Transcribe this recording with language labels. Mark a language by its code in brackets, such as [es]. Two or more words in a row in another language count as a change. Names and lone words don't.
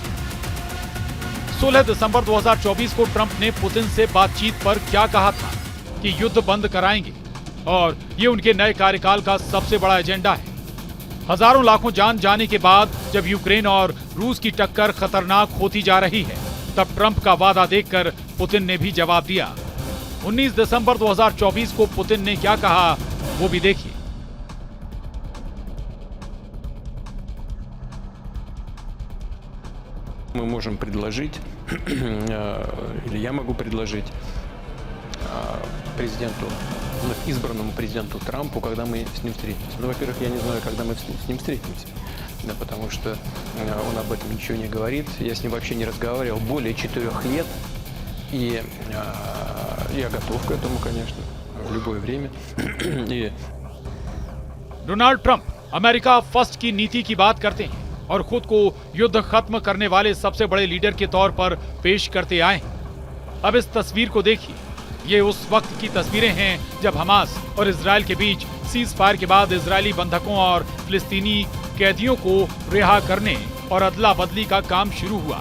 [hi] 16 दिसंबर 2024 को ट्रंप ने पुतिन से बातचीत पर क्या कहा था कि युद्ध बंद कराएंगे, और ये उनके नए कार्यकाल का सबसे बड़ा एजेंडा है। हजारों लाखों जान जाने के बाद जब यूक्रेन और रूस की टक्कर खतरनाक होती जा रही है, तब ट्रंप का वादा देखकर पुतिन ने भी जवाब दिया। 19 दिसंबर 2024 को पुतिन ने क्या कहा वो भी देखिए। [ru] Мы можем предложить, или я могу предложить президенту, избранному президенту Трампу, когда мы с ним встретимся. Ну, во-первых, я не знаю, когда мы с ним встретимся, да, потому что он об этом ничего не говорит. Я с ним вообще не разговаривал более 4 лет, и я готов к этому, конечно, в любое время. И... [hi] डोनाल्ड ट्रंप अमेरिका फर्स्ट की नीति की बात करते हैं और खुद को युद्ध खत्म करने वाले सबसे बड़े लीडर के तौर पर पेश करते आए हैं। अब इस तस्वीर को देखिए। ये उस वक्त की तस्वीरें हैं जब हमास और इजराइल के बीच सीज फायर के बाद इजरायली बंधकों और फिलिस्तीनी कैदियों को रिहा करने और अदला बदली का काम शुरू हुआ।